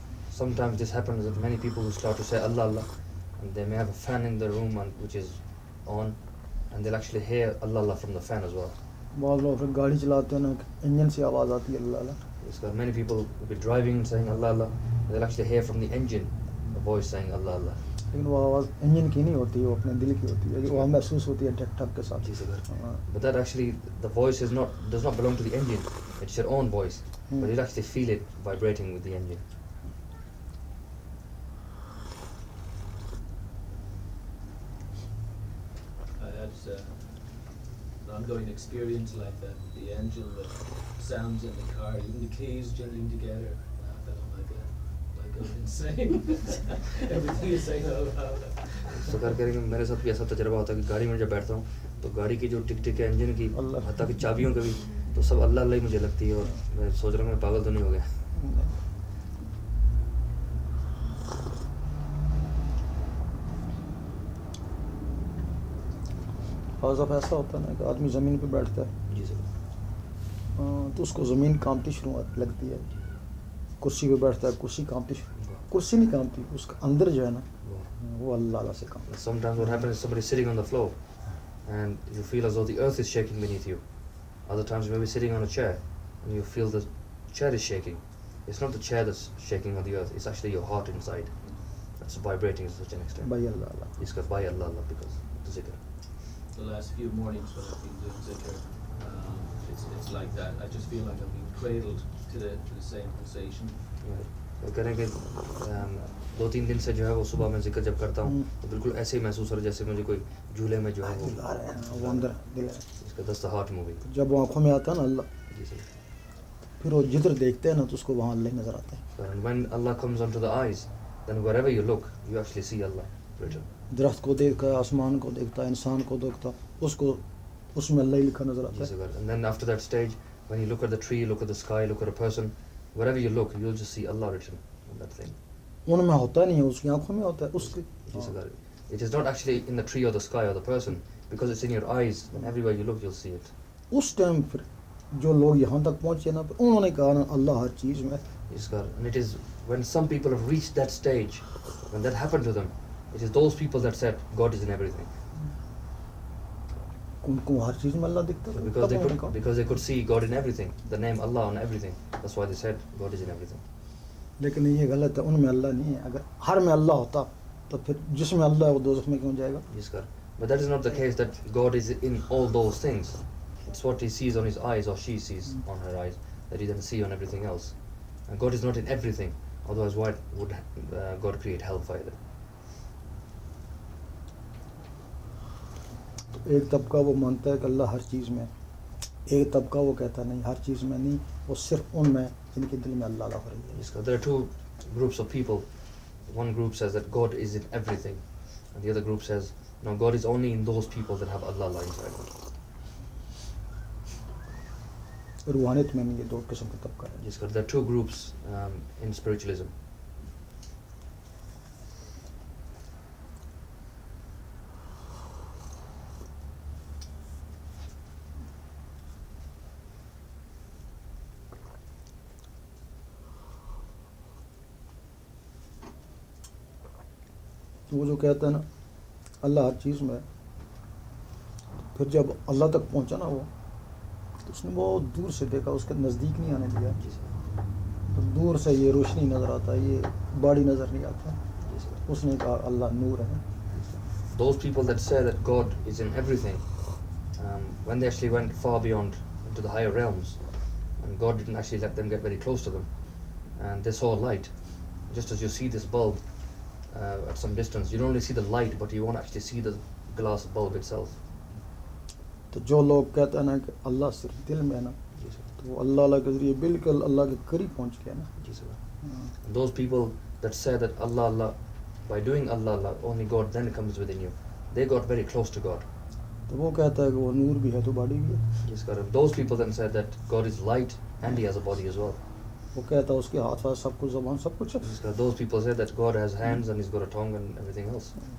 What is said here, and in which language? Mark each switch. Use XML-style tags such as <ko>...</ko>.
<en>Sometimes this happens that many people who start to say Allah Allah, and they may have a fan in the room which is on, and they'll actually hear Allah Allah from the fan as well.</en> <hi>बहुत लोग फिर गाड़ी चलाते हैं ना, engine से आवाज़ आती है अल्लाह अल्लाह।</hi> <en>Yes, sir. Many people will be driving and saying Allah Allah, they'll actually hear from the engine a voice saying Allah Allah.</en> <hi>लेकिन वो आवाज़ इंजन की नहीं होती है, वो अपने दिल की होती है, वो महसूस होती है ठक ठक के साथ। जी सर। हाँ।</hi> <en>But that actually, the voice does not belong to the engine. It's your own voice, but you'll actually feel it vibrating with the engine. I had an ongoing experience like that. The engine, the sounds in the car, even the keys jingling together. I felt like I'm insane. Everything is saying oh.</en> <hi>तो कर करेंगे मेरे साथ भी ऐसा तजुर्बा होता है कि गाड़ी में जब बैठता हूँ तो गाड़ी की जो टिक टिक है इंजन की, अल्लाह। हत्ता की चाबियों का भी, तो सब अल्लाह अल्लाह ही मुझे लगती है और मैं सोच रहा हूँ मैं पागल तो नहीं हो गया। और जब ऐसा होता है ना कि आदमी ज़मीन पे बैठता है, जी सर। तो उसको ज़मीन कांपती शुरू लगती है। कुर्सी पे बैठता है, कुर्सी कांपती शुरू, कुर्सी नहीं कांपती, उसका अंदर जो है ना वो अल्लाह अल्लाह से कांपता</hi> <en>Sometimes what happens is somebody sitting on the floor and you feel as though the earth is shaking beneath you. Other times you may be sitting on a chair and you feel the chair is shaking. It's not the chair that's shaking on the earth, it's actually your heart inside that's vibrating to such an</en> <hi>है</hi> <en>extent.</en> <hi>भाई अल्लाह अल्लाह। इसका</hi> <en>by Allah Allah because the zikr. The last few mornings when I've been doing zikr, it's like that. I just feel like I'm being cradled to the same pulsation.</en> <hi>तो करें कि 2-3 दिन से जो है वो सुबह में जिक्र जब करता हूँ तो बिल्कुल ऐसे ही महसूस हो रहा है जैसे मुझे कोई झूले में जो है वो दिल आ रहा है, वो अंदर दिल है। इसका दस्त हार्ट मूविंग। जब वो आँखों में आता है ना अल्लाह, जी सर। फिर वो जिधर देखते हैं ना तो उसको वहाँ अल्लाह नज़र आता है।</hi> <en>And when Allah comes onto the eyes, then wherever you look, you actually see Allah written.</en> <hi>दरख्त को देखता है, आसमान को देखता है, इंसान को देखता है, उसको उसमें अल्लाह ही लिखा नज़र आता</hi> <en>Yes,</en> <hi>है।</hi> <en>sir. And then after that stage, when you look at the tree, look at the sky, look at a person, wherever you look, you'll just see Allah written on that thing.</en> <hi>उनमें होता नहीं है, उसकी आँखों में होता है, उसकी।</hi> <en>Yes, sir. It is not actually in the tree or the sky or the person, because it's in your eyes. And everywhere you look, you'll see it.</en> <hi>उस टाइम फिर जो लोग यहाँ तक पहुँचे ना, फिर उन्होंने कहा ना अल्लाह हर चीज़ में।</hi> <en>Yes, sir. And it is when some people have reached that stage, when that happened to them, it is those people that said God is in everything.</en> <hi>उनको हर चीज़ में अल्लाह दिखता है।</hi> <en>Because</en> <hi>तब उन्होंने कहा,</hi> <en>because they could see God in everything, the name Allah on everything. That's why they said God is in everything.</en> <hi>लेकिन ये गलत है, उनमें अल्लाह नहीं है। अगर हर में अल्लाह होता तो फिर जिसमें अल्लाह है वो दोज़ख में क्यों जाएगा?</hi> <en>Yes, sir. But that is not the case that God is in all those things. It's what he sees on his eyes or she sees on her eyes that he doesn't see on everything else. And God is not in everything. Otherwise, why would God create hellfire then?</en> <hi>एक तबका वो मानता है कि अल्लाह हर चीज़ में, एक तबका वो कहता नहीं हर चीज़ में नहीं, वो सिर्फ उनमें जिनके दिल में अल्लाह हो रही है।</hi> <en>Yes, sir. There are two groups of people. One group says that God is in everything, and the other group says, no, God is only in those people that have Allah inside them.</en> <hi>रूहानियत में ये दो किस्म का तबका है।</hi> <en>Yes, sir. There are two groups in spiritualism.</en> <hi>वो जो कहता है ना अल्लाह हर चीज़ में है, फिर जब अल्लाह तक पहुंचा ना वो, तो उसने बहुत दूर से देखा, उसके नज़दीक नहीं आने दिया। जी सर, तो दूर से ये रोशनी नज़र आता, ये बॉडी नज़र नहीं आता। जी सर। उसने कहा अल्लाह नूर है।</hi> <en>Those people that say that God is in everything, when they actually went far beyond into the higher realms, and God didn't actually let them get very close to them, and they saw light, just as you see this bulb at some distance, you don't only see the light, but you won't actually see the glass bulb itself.</en> <hi>तो जो लोग कहते हैं ना कि अल्लाह सिर्फ दिल में है ना, जी सर, तो वो अल्लाह के ज़रिए बिल्कुल अल्लाह के करीब पहुंच गया ना। जी सर. हाँ।</hi> <en>And those people that say that Allah, Allah, by doing Allah, Allah, only God then comes within you, they got very close to God.</en> <hi>तो वो कहता है कि वो नूर भी है तो बॉडी भी है।</hi> <en>Yes, God. Those people then said that God is light and He has a body as well.</en> <hi>वो कहता है उसके हाथ वाथ सब कुछ, ज़बान सब कुछ है।</hi> <en>Yes, God. Those people say that God has hands and He's got a tongue and everything else.</en>